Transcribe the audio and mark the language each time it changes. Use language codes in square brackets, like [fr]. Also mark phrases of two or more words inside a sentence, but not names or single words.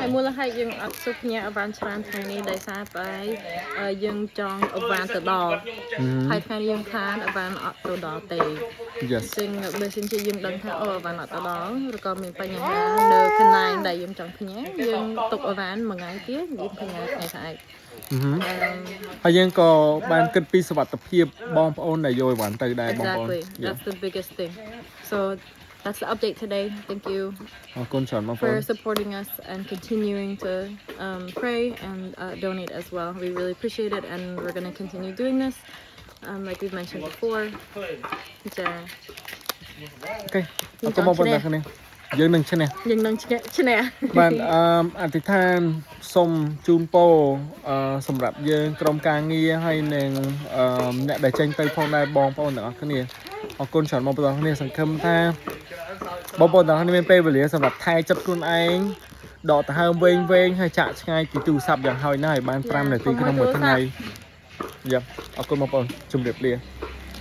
[km] ហើយមូលហេតុយើងអត់សុខញ៉ាអីវ៉ាន់ច្រើនថ្ងៃនេះដោយសារតែយើងចង់អីវ៉ាន់ទៅដល់ហើយថ្ងៃនេះយើងខានអីវ៉ាន់អត់ទៅដល់ទេซึ่งបើសិនជាយើងដឹងថាអីវ៉ាន់អត់ទៅដល់ឬក៏មានបញ្ហានៅកន្លែងដែលយើងចង់ផ្ញើយើងទុកអីវ៉ាន់មួយថ្ងៃទៀតយើងផ្ញើថ្ងៃស្អែក ហើយយើងក៏បានគិតពីសុវត្ថិភាពបងប្អូនដែលយកអីវ៉ាន់ទៅដែរបងប្អូន [en] That's the biggest thing so that's the update today thank you [km] អរគុណច្រើនបងប្អូន [en] for supporting us and continuing to pray and donate as well we really appreciate it and we're going to continue doing this like we've mentioned before ចា [km] អូខេអរគុណបងប្អូនទាំងគ្នាយើងនឹងឈ្នះបាទអធិដ្ឋានសូមជូនពរសម្រាប់យើងក្រុមការងារហើយនឹងអ្នកដែលចេញទៅផងដែរបងប្អូនទាំងអស់គ្នាអរគុណច្រើនបងប្អូនទាំងគ្នាសង្ឃឹមថាបងប្អូនទាំងគ្នាមានពេលវេលាសម្រាប់ថែចិត្តខ្លួនឯងដកដង្ហើមវែងហើយចាក់ឆ្ងាយពីទូរស័ព្ទយ៉ាងហោចណាស់ឲ្យបាន5នាទីក្នុងមួយថ្ងៃយ៉ាអរគុណបងប្អូនជម្រាបលា